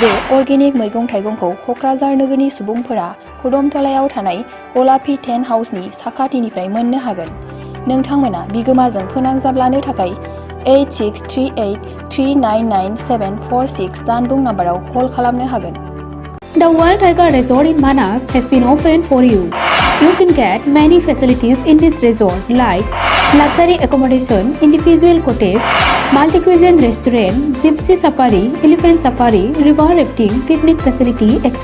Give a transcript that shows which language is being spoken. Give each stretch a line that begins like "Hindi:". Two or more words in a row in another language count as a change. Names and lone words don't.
Bodo: बे अर्गेनिक मैगं थाइगंखौ क'क्राझार नोगोरनि सुबुंफोरा खुदुमथलायाव थानाय गलापी टेन्ट हाउसनि साखाथिनिफ्राय मोननो हागोन। नोंथांमोना बिगोमाजों फोनांजाबलानो थाखाय 8638399746 जानबुं नाम्बाराव कल खालामनो हागोन।
English: The Wild Tiger Resort in Manas has been opened for you. You can get many facilities in this resort like luxury accommodation, individual cottage, multi-cuisine restaurant, gypsy safari, elephant safari, river rafting, picnic facility, etc.